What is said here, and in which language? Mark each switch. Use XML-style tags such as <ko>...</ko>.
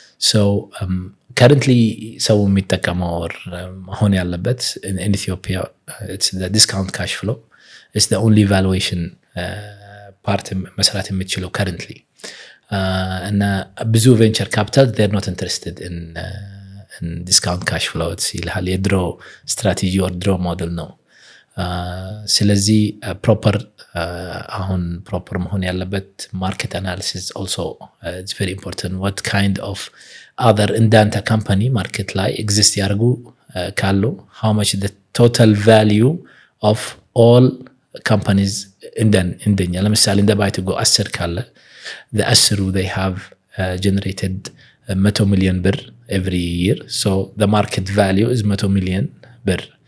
<en>so currently</en> <am>ሰው የሚጠቀመው አሁን ያለበት</am> <en>in Ethiopia it's the discount cash flow. It's the only valuation part</en> <am>መስራት የምትችለው</am> <en>currently.</en> <am>እና ብዙ</am> <en>venture capital they're not interested in discount cash flow.</en> <am>ይልሃል የድሮ ስትራቴጂ or ድሮ ሞዴል ነው። ስለዚህ ፕሮፐር አሁን ፕሮፐር መሆን ያለበት ማርኬት አናሊሲስ</am> <en>also it's very important. what kind of other</en> <am>እንዳንተ ካምፓኒ ማርኬት ላይ ኤግዚስት ያርጉ ካሉ</am> <en>how much the total value of all companies</en> <am>እንደኛ ለምሳሌ እንደ</am> <en>Buy2go 10 ካለ the 10 they have generated 100 million ብር every year, so the market value is 100 million ብር.</en>